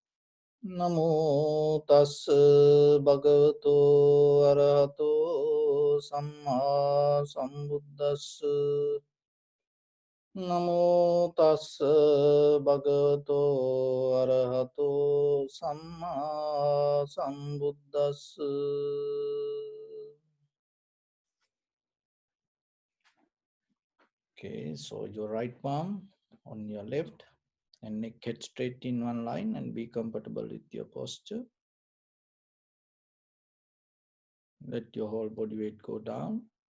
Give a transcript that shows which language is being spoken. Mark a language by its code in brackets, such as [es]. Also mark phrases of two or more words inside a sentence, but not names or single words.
[pi] Namo tassa bhagavato arahato samma sambuddhassa. Namo tassa bhagavato arahato samma sambuddhassa. [en] Okay, so your right palm on your left and neck head straight in one line and be comfortable with your posture. Let your whole body weight go down.